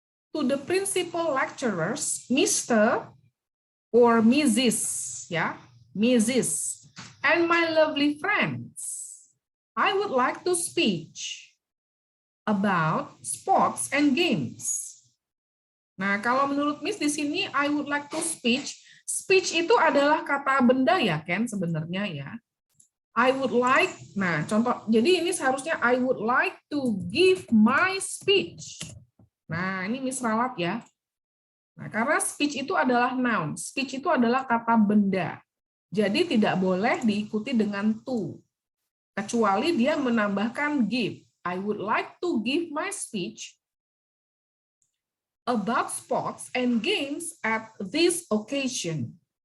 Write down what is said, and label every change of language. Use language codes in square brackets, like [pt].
[en] To the principal lecturers, Mr. or Mrs. Yeah, Mrs. and my lovely friends. I would like to speak about sports and games. [id] Nah, kalau menurut Miss di sini, [en] I would like to speak. [id] Speech itu adalah kata benda ya, Ken, sebenarnya ya. [en] I would like, [id] nah contoh, jadi ini seharusnya [en] I would like to give my speech. [id] Nah, ini Miss ralat ya. Nah, karena speech itu adalah noun. Speech itu adalah kata benda. Jadi tidak boleh diikuti dengan to. Kecuali dia menambahkan give. [en] I would like to give my speech about sports and games at this occasion.